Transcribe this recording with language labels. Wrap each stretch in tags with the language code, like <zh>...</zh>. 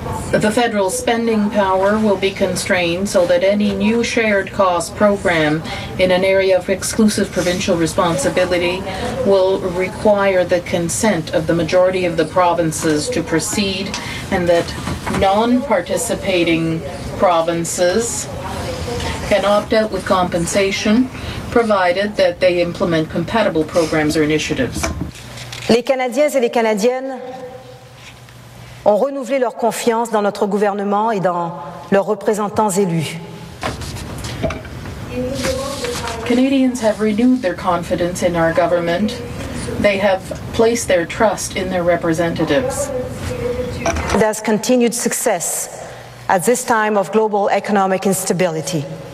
<en>The federal spending power will be constrained so that any new shared cost program in an area of exclusive provincial responsibility will require the consent of the majority of the provinces to proceed, and that non-participating provinces can opt out with compensation, provided that they implement compatible programs or initiatives.</en> <fr>Les Canadiens et les Canadiennes ont renouvelé leur confiance dans notre gouvernement et dans leurs représentants élus.</fr> <en>Canadians have renewed their confidence in our government. They have placed their trust in their representatives. Canada's continued success at this time of global economic instability.</en>